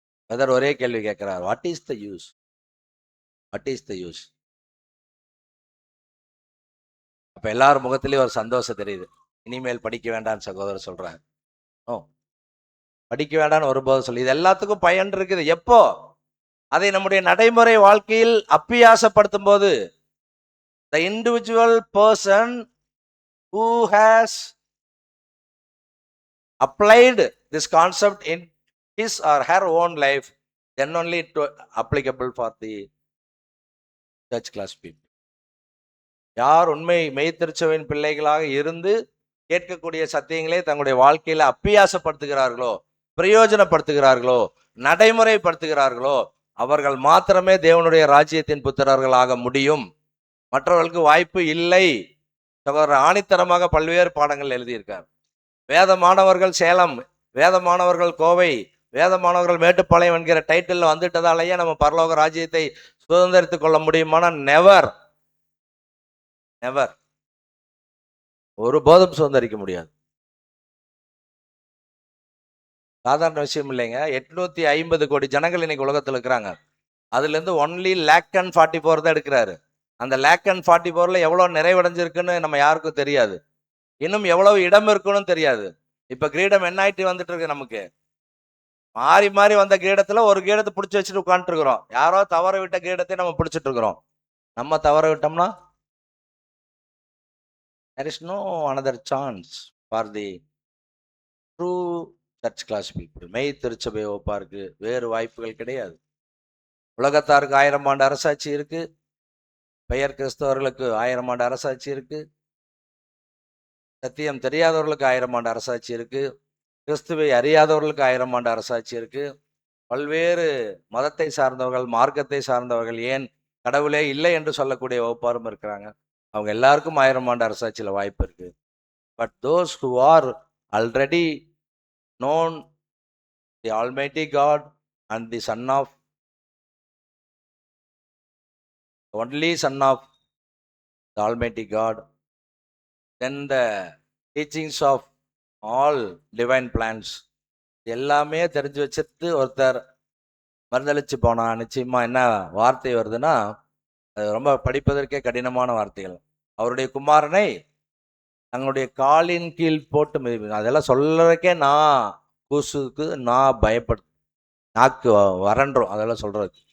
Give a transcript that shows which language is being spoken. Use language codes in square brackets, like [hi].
[ta] Brother ஒரே கேள்வி கேட்கிறார், [en] What is the use? What is the use? [ta] அப்ப எல்லாரும் முகத்திலேயும் ஒரு சந்தோஷம் தெரியுது. இனிமேல் படிக்க வேண்டாம்னு சகோதரர் சொல்றாங்க. ஓ, படிக்க வேண்டாம்னு ஒருபோது சொல்லி, இது எல்லாத்துக்கும் பயன் இருக்குது. எப்போ அதை நம்முடைய நடைமுறை வாழ்க்கையில் அப்பியாசப்படுத்தும் போது, [en] the individual person who has applied this concept in his or her own life, then only it applicable for the church class people. [ta] யார் உண்மை மெய்த்திருச்சவின் பிள்ளைகளாக இருந்து கேட்கக்கூடிய சத்தியங்களே தங்களுடைய வாழ்க்கையில அப்பியாசப்படுத்துகிறார்களோ, பிரயோஜனப்படுத்துகிறார்களோ, நடைமுறைப்படுத்துகிறார்களோ, அவர்கள் மாத்திரமே தேவனுடைய ராஜ்யத்தின் புத்திரர்கள் ஆக முடியும். மற்றவர்களுக்கு வாய்ப்பு இல்லை. சகோதரர் ஆணித்தரமாக பல்வேறு பாடங்கள் எழுதியிருக்கார். வேத மாணவர்கள் சேலம், வேத மாணவர்கள் கோவை, வேத மாணவர்கள் மேட்டுப்பாளையம் என்கிற டைட்டில் வந்துட்டதாலேயே நம்ம பரலோக ராஜ்யத்தை சுதந்திரித்துக் கொள்ள முடியுமானா [en] Never, never. [ta] ஒரு போதும் சுதந்திரிக்க முடியாது. சாதாரண விஷயம் இல்லைங்க. 850 கோடி ஜனங்கள் இன்னைக்கு உலகத்தில் இருக்கிறாங்க. அதுல இருந்து ஒன்லி 1,44 தான் எடுக்கிறாரு. அந்த 1,44 எவ்வளவு நிறைவடைஞ்சிருக்குன்னு நம்ம யாருக்கும் தெரியாது. இன்னும் எவ்வளவு இடம் இருக்குன்னு தெரியாது. இப்ப கிரீடம் என்ன ஆயிட்டு வந்துட்டு இருக்கு நமக்கு. மாறி மாறி வந்த கிரீடத்துல ஒரு கிரீடத்தை பிடிச்சி வச்சுட்டு உட்காந்துட்டு இருக்கிறோம். யாரோ தவற விட்ட கிரீடத்தை நம்ம பிடிச்சிட்டு இருக்கிறோம். நம்ம தவற விட்டோம்னா [en] there is no another chance for the true church class people. [ta] மெய் திருச்சபை ஒப்பாருக்கு வேறு வாய்ப்புகள் கிடையாது. உலகத்தாருக்கு 1000 ஆண்டு அரசாட்சி இருக்கு, பெயர் கிறிஸ்தவர்களுக்கு 1000 ஆண்டு அரசாட்சி இருக்கு, சத்தியம் தெரியாதவர்களுக்கு 1000 ஆண்டு அரசாட்சி இருக்கு, கிறிஸ்துவை அறியாதவர்களுக்கு 1000 ஆண்டு அரசாட்சி இருக்கு, பல்வேறு மதத்தை சார்ந்தவர்கள், மார்க்கத்தை சார்ந்தவர்கள், ஏன் கடவுளே இல்லை என்று சொல்லக்கூடிய வகுப்பாரும் இருக்கிறாங்க. அவங்க எல்லாருக்கும் 1000 ஆண்டு அரசாட்சியில வாய்ப்பு இருக்கு. [en] but those who are already known the Almighty God and the Son of only Son of the Almighty God, then the teachings of all divine plans [ta] எல்லாமே தெரிஞ்சு வச்சுட்டு ஒருத்தர் மறுதளிச்சு போனா நிச்சயமா என்ன வார்த்தை வருதுன்னா, அது ரொம்ப படிப்பதற்கே கடினமான வார்த்தைகள். அவருடைய குமாரனை தங்களுடைய காலின் கீழ் போட்டு மிதிப்பேன். அதெல்லாம் சொல்றதுக்கே நான் கூசுக்கு நான் நாக்கு வறண்டுரும் அதெல்லாம் சொல்றது.